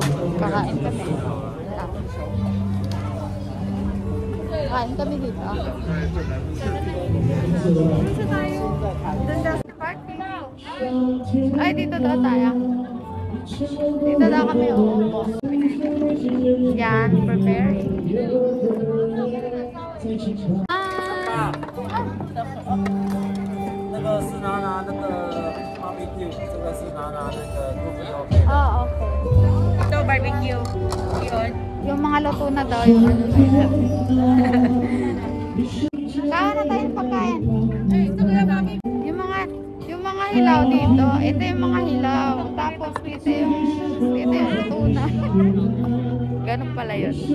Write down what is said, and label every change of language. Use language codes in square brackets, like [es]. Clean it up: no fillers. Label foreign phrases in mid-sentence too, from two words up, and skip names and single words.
[tl] Kakain kami. Kakain kami dito. Dito tayo. Doon daw sa parking. Ay, dito daw tayo. Dito daw kami uupo. Yan, preparing. Ah! [zh] 那个是拿那个 barbecue， 这个是拿那个豆腐腰片。 [en] Oh, okay. [tl] Ito, barbecue. Yun. Yung mga luto na daw, yung ano na yun. Kaya na tayo ng pagkain. Ay, ito kaya mami. Yung mga hilaw dito. Ito yung mga hilaw. Tapos dito yung luto na. Ganun pala yun.